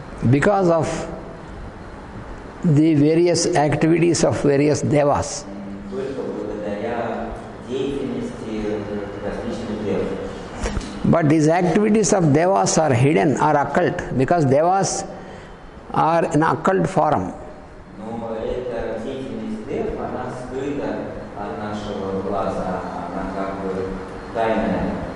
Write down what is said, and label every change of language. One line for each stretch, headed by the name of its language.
English: because of the various activities of various devas.
Russian: только благодаря деятельности различных дев.
English: But these activities of devas are hidden or occult because devas are in occult form.
Russian: Но эта деятельность дев, она скрыта от нашего глаза, она как бы тайная.